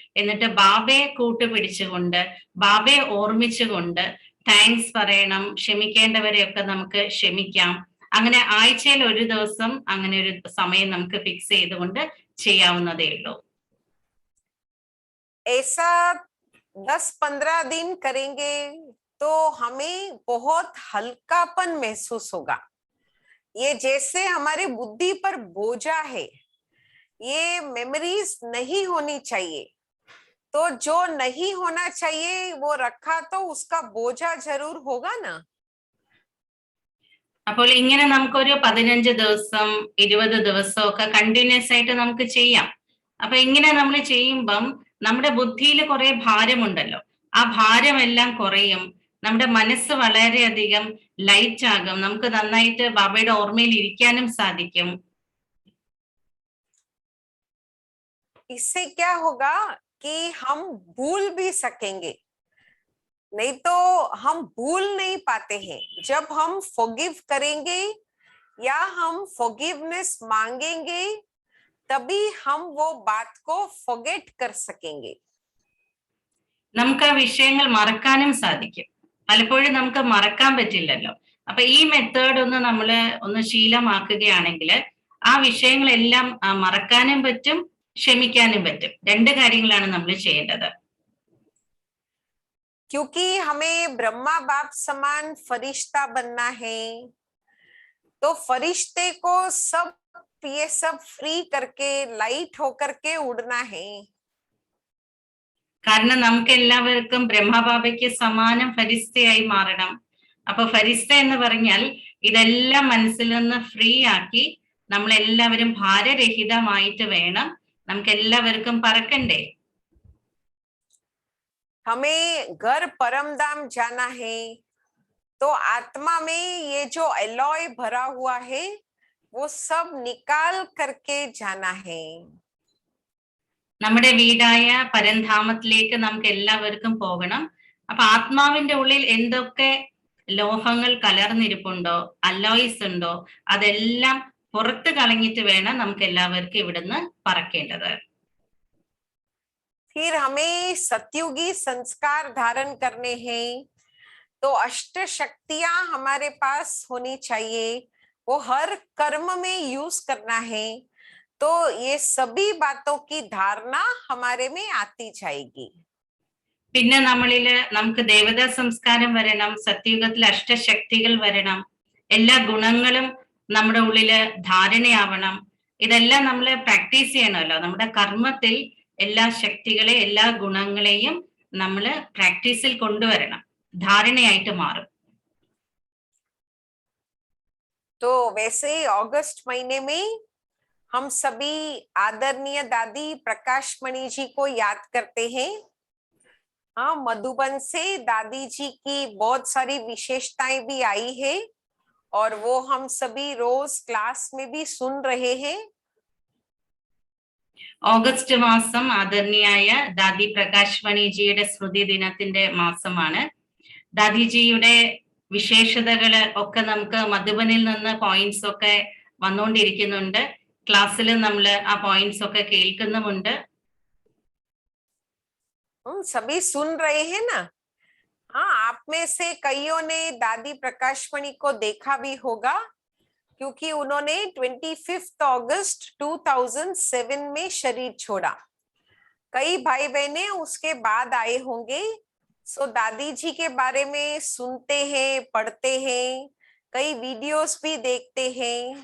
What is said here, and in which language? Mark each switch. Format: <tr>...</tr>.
<ml>എന്നിട്ട് ബാബയെ കൂട്ടുപിടിച്ചുകൊണ്ട്, ബാബയെ ഓർമ്മിച്ചുകൊണ്ട് താങ്ക്സ് പറയണം, ക്ഷമിക്കേണ്ടവരെയൊക്കെ നമുക്ക് ക്ഷമിക്കാം. അങ്ങനെ ആഴ്ചയിൽ ഒരു ദിവസം അങ്ങനെ ഒരു സമയം നമുക്ക് ഫിക്സ് ചെയ്തുകൊണ്ട് ചെയ്യാവുന്നതേ ഉള്ളൂ.</ml> <hi>ऐसा 10-15 दिन करेंगे तो हमें बहुत हल्कापन महसूस होगा. ये जैसे हमारे बुद्धि पर बोझा है, ये मेमोरीज नहीं होनी चाहिए. तो जो नहीं होना चाहिए वो रखा तो उसका बोझा जरूर होगा ना.</hi> <ml>അപ്പോൾ ഇങ്ങനെ നമുക്കൊരു 15 ദിവസം 20 ദിവസം ഒക്കെ കണ്ടിന്യൂസ് ആയിട്ട് നമുക്ക് ചെയ്യാം. അപ്പൊ ഇങ്ങനെ നമ്മൾ ചെയ്യുമ്പം നമ്മുടെ ബുദ്ധിയിൽ കുറെ ഭാരമുണ്ടല്ലോ, ആ ഭാരമെല്ലാം കുറയും, നമ്മുടെ മനസ്സ് വളരെയധികം ലൈറ്റ് ആകും, നമുക്ക് നന്നായിട്ട് ബാബയുടെ ഓർമ്മയിൽ ഇരിക്കാനും സാധിക്കും.</ml> <hi>इससे क्या होगा कि हम भूल भी सकेंगे. नहीं तो हम भूल नहीं पाते हैं. जब हम फॉरगिव करेंगे या हम फॉरगिवनेस मांगेंगे तभी हम वो बात को फॉरगेट कर सकेंगे.</hi> <ml>നമുക്ക് ആ വിഷയങ്ങൾ മറക്കാനും സാധിക്കും. പലപ്പോഴും നമുക്ക് മറക്കാൻ പറ്റില്ലല്ലോ. അപ്പൊ ഈ മെത്തേഡ് ഒന്ന് ശീലമാക്കുകയാണെങ്കിൽ ആ വിഷയങ്ങളെല്ലാം മറക്കാനും പറ്റും, ക്ഷമിക്കാനും പറ്റും. 2 കാര്യങ്ങളാണ് നമ്മൾ ചെയ്യേണ്ടത്.</ml> <hi>क्योंकि हमें ब्रह्मा बाप समान फरिश्ता बनना है, तो फरिश्ते को सब ये सब फ्री करके लाइट होकर के उड़ना है.</hi> <ml>കാരണം നമുക്ക് എല്ലാവർക്കും ബ്രഹ്മബാബയ്ക്ക് സമാനം ഫരിസ്തയായി മാറണം. അപ്പൊ ഫരിസ്ത എന്ന് പറഞ്ഞാൽ ഇതെല്ലാം മനസ്സിൽ നിന്ന് ഫ്രീ ആക്കി നമ്മളെല്ലാവരും ഭാരരഹിതമായിട്ട് വേണം നമുക്ക് എല്ലാവർക്കും പറക്കണ്ടേ.</ml> <hi>हमें घर परम धाम जाना है, तो आत्मा में ये जो एलॉय भरा हुआ है वो सब निकाल करके जाना है.</hi> <ml>നമ്മുടെ വീടായ പരംധാമത്തിലേക്ക് നമുക്ക് എല്ലാവർക്കും പോകണം. അപ്പൊ ആത്മാവിന്റെ ഉള്ളിൽ എന്തൊക്കെ ലോഹങ്ങൾ കലർന്നിരിപ്പുണ്ടോ, അലോയ്സ് ഉണ്ടോ, അതെല്ലാം പുറത്ത് കളഞ്ഞിട്ട് വേണം നമുക്ക് എല്ലാവർക്കും ഇവിടുന്ന് പറക്കേണ്ടത്.</ml> <hi>फिर हमें सतयुगी संस्कार धारण करने हैं, तो अष्ट शक्तियां हमारे पास होनी चाहिए, वो हर कर्म में यूज करना है. तो ये सभी बातों की धारणा हमारे में आती जाएगी.</hi> <ml>പിന്നെ നമ്മളില് നമുക്ക് ദേവതാ സംസ്കാരം വരണം, സത്യയുഗത്തിൽ അഷ്ടശക്തികൾ വരണം, എല്ലാ ഗുണങ്ങളും നമ്മുടെ ഉള്ളില് ധാരണയാവണം. ഇതെല്ലാം നമ്മൾ പ്രാക്ടീസ് ചെയ്യണമല്ലോ. നമ്മുടെ കർമ്മത്തിൽ എല്ലാ ശക്തികളെ എല്ലാ ഗുണങ്ങളെയും നമ്മൾ പ്രാക്ടീസിൽ കൊണ്ടുവരണം, ധാരണയായിട്ട് മാറും.</ml> <hi>तो वैसे अगस्त महीने में हम सभी आदरणीय दादी प्रकाश मणि जी को याद करते हैं. हाँ, मधुबन से दादी जी की बहुत सारी विशेषताएं भी आई है और वो हम सभी रोज क्लास में भी सुन रहे हैं.</hi> <ml>ഓഗസ്റ്റ് മാസം ആദരണീയായ ദാദി പ്രകാശ് മണിജിയുടെ സ്മൃതി ദിനത്തിന്റെ മാസമാണ്. ദാദിജിയുടെ വിശേഷതകള് ഒക്കെ നമുക്ക് മധുബനിൽ നിന്ന് പോയിന്റ്സ് ഒക്കെ വന്നുകൊണ്ടിരിക്കുന്നുണ്ട്. ക്ലാസ്സിൽ നമ്മൾ ആ പോയിന്റ്സ് ഒക്കെ കേൾക്കുന്നുമുണ്ട്.</ml> <hi>सभी सुन रहे हैं ना? हाँ, आप में से कईयों ने दादी प्रकाश मणि को देखा भी होगा, क्योंकि उन्होंने 25 अगस्त 2007 में शरीर छोड़ा. कई भाई बहने उसके बाद आए होंगे. सो दादी जी के बारे में सुनते हैं, पढ़ते हैं, कई वीडियोस भी देखते हैं.</hi>